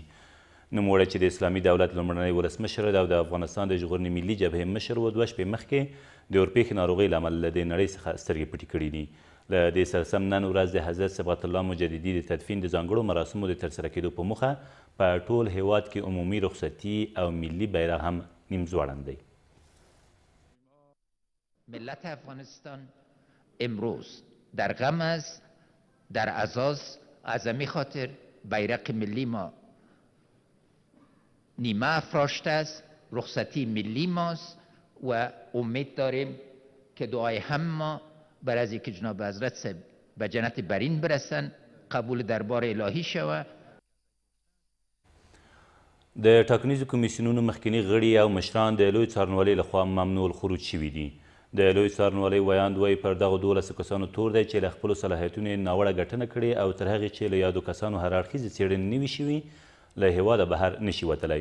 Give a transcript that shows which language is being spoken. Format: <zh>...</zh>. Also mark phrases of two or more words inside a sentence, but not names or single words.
<ps>نوموړی چې د اسلامي دولت لومړنی ولسمشر او د افغانستان د ژغورنې ملي جبهې مشر و، 2 شپې مخکې د اورپېښې ناروغۍ له امله له دې نړۍ څخه سترګې پټې کړي دي. له دې سره سم نن ورځ د حضرت صبغت الله مجددي د تدفین د ځانګړو مراسمو د ترسره کېدو په موخه په ټول هیواد کې عمومي رخصتي او ملي بیرغ هم نیم ځوړند دی.</ps> <fa>ملت افغانستان امروز در غم است، در عزاز از همین خاطر بیرق ملی ما نیمه افراشته است، رخصتی ملی ماست و امید داریم که دعای هم ما بر از اینکه جناب حضرت به جنت برین برسن قبول دربار الهی شود.</fa> <ps>د ټاکنیزو کمیسیونونو مخکینی غړي او مشران د لوی څارنوالۍ لخوا ممنوع الخروج شوي دي. د لوی څارنوالۍ ویاند وایي پر دغو 12 کسانو تور دی چې له خپلو صلاحیتونو یې ناوړه ګټنه کړې او تر هغې چې له یادو کسانو هر اړخیزې څېړنې نه وي شوي له هېواده بهر نشي وتلی.</ps>